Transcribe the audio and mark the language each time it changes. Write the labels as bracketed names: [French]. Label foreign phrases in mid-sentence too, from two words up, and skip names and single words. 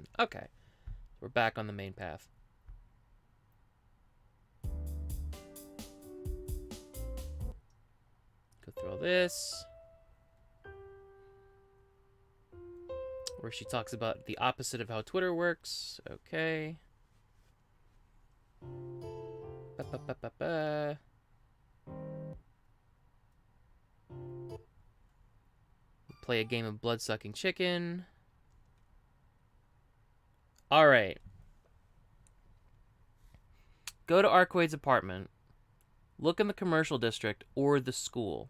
[English] Okay, we're back on the main path. Go through all this. Where she talks about the opposite of how Twitter works. Okay. Ba-ba-ba-ba-ba. Play a game of blood-sucking chicken. Alright. Go to Arcueid's apartment. Look in the commercial district or the school.